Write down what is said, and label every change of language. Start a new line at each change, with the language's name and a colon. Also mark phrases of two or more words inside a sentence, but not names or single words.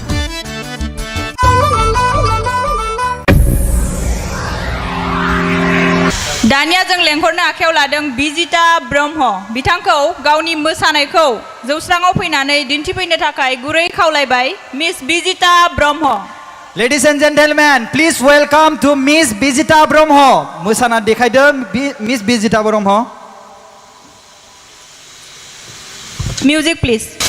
Bodo: दानिया जों लेंहरनो आखायाव लादों बिजिता ब्रह्म बिथांखौ गावनि मोसानायखौ जौस्राङाव फैनानै दिन्थिफैनो थाखाय गुरै खावलायबाय मिस बिजिता ब्रह्म
English: Ladies and gentlemen, please welcome to Miss Bijita Brahmo.
Bodo: मोसाना देखायदों Miss Bijita Brahmo.
English: music please